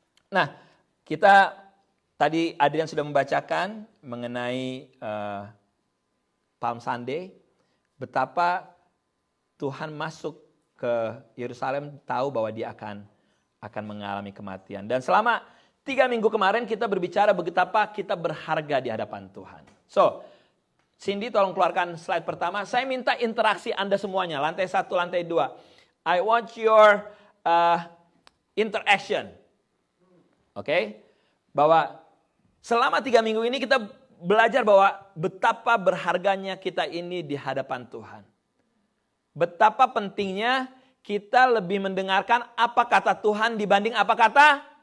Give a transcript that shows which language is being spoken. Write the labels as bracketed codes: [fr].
[id] Nah, kita tadi Adrian sudah membacakan mengenai Palm Sunday, betapa Tuhan masuk ke Yerusalem tahu bahwa dia akan mengalami kematian. Dan selama 3 minggu kemarin kita berbicara betapa kita berharga di hadapan Tuhan. So, Cindy tolong keluarkan slide pertama. Saya minta interaksi Anda semuanya. Lantai 1, lantai 2. [en] I want your interaction. [id] Oke? Bahwa selama 3 minggu ini kita belajar bahwa betapa berharganya kita ini di hadapan Tuhan. Betapa pentingnya kita lebih mendengarkan apa kata Tuhan dibanding apa kata?